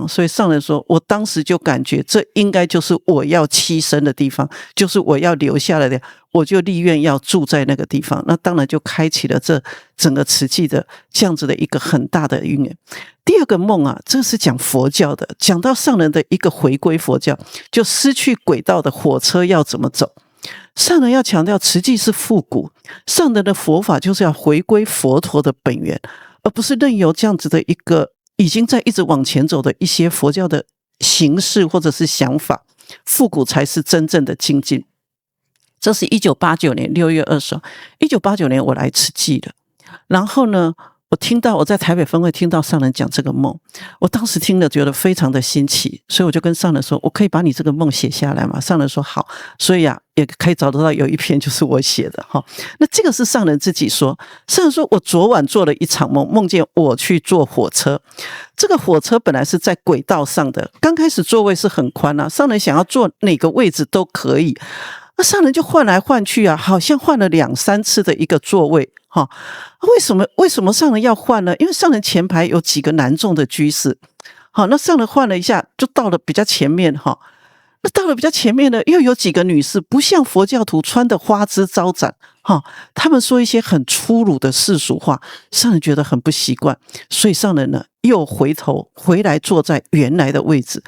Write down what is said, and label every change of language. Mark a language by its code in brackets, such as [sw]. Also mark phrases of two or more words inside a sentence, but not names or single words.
[zh] 所以上人說，我當時就感覺這應該就是我要棲身的地方，就是我要留下來的，我就立願要住在那個地方。那當然就開啟了這整個慈濟的這樣子的一個很大的因緣。第二個夢啊，這是講佛教的，講到上人的一個回歸佛教，就失去軌道的火車要怎麼走。上人要強調慈濟是復古，上人的佛法就是要回歸佛陀的本源，而不是任由這樣子的一個已經在一直往前走的一些佛教的形式或者是想法。復古才是真正的精進。這是1989 年6 月20號，1989年我來慈濟了，然後呢，我在台北分會聽到上人講這個夢，我當時聽了覺得非常的新奇，所以我就跟上人說，我可以把你這個夢寫下來嗎？上人說好，所以也可以找得到有一篇就是我寫的。那這個是上人自己說，上人说我昨晚做了一場夢，夢見我去坐火車，這個火車本來是在軌道上的，剛開始座位是很寬啊，上人想要坐哪個位置都可以，那上人就換來換去啊，好像換了2-3次的一個座位。為什麼上人要換呢？因為上人前排有幾個男眾的居士，那上人換了一下就到了比較前面。那到了比較前面呢，又有幾個女士不像佛教徒穿的花枝招展，他們說一些很粗魯的世俗話，上人覺得很不習慣，所以上人呢又回來坐在原來的位置。